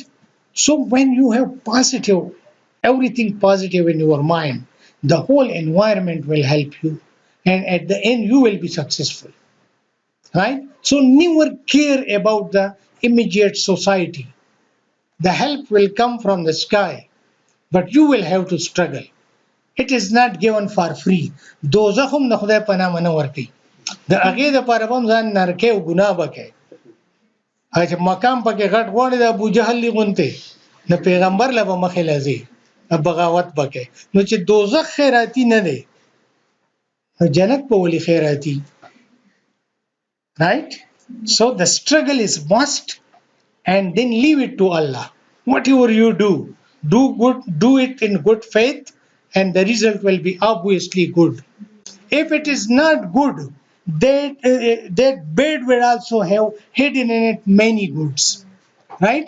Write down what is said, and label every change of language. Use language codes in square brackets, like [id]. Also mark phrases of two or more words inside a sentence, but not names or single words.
[en] So when you have positive, everything positive in your mind, the whole environment will help you, and at the end you will be successful, right? So never care about the immediate society. The help will come from the sky, but you will have to struggle. It is not given for free. [ps] دوزخ هم د خدای په نامه نه ورکوي. د هغې دپاره به هم ځان نرکې او ګناه به کوې. هغه چې مقام پکې غټ غواړي د ابوجهل غوندې، د پیغمبر له به مخې له ځې، بغاوت به کوې. نو چې دوزخ خیراتي نه دی، نو جنت به ولې خیراتي؟ [en] Right? So the struggle is must, and then leave it to Allah. Whatever you do, do good, do it in good faith, and the result will be obviously good. If it is not good, that bad will also have hidden in it many goods, right?